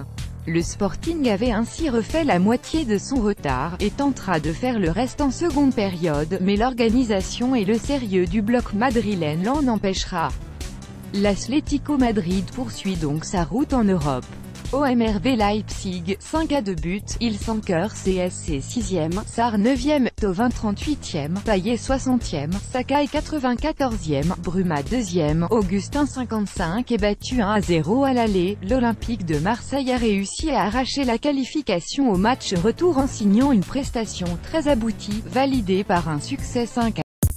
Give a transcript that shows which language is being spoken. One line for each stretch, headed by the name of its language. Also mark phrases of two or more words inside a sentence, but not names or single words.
French: Le Sporting avait ainsi refait la moitié de son retard, et tentera de faire le reste en seconde période, mais l'organisation et le sérieux du bloc madrilène l'en empêchera. L'Atlético Madrid poursuit donc sa route en Europe. OMRB Leipzig, 5-2 buts, Ilsanker CSC 6e, Sarr 9e, Thauvin 38e, Payet 60e, Sakai 94e, Bruma 2e, Augustin 55 est battu 1-0 à l'aller. L'Olympique de Marseille a réussi à arracher la qualification au match retour en signant une prestation très aboutie, validée par un succès 5-1.